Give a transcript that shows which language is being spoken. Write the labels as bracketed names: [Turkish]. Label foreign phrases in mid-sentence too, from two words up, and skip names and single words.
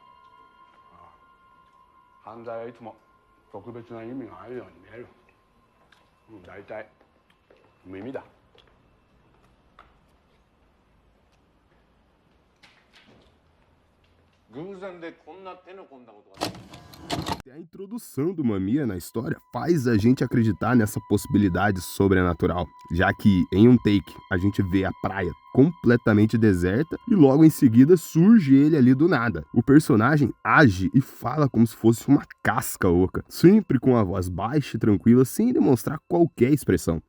[Japanese] 犯罪はいつも特別な意味があるように見える。大体無意味だ。偶然でこんな手の込んだことができる。 [Portuguese] A introdução do Mamiya na história faz a gente acreditar nessa possibilidade sobrenatural, já que em um take a gente vê a praia completamente deserta e logo em seguida surge ele ali do nada. O personagem age e fala como se fosse uma casca oca, sempre com a voz baixa e tranquila, sem demonstrar qualquer expressão.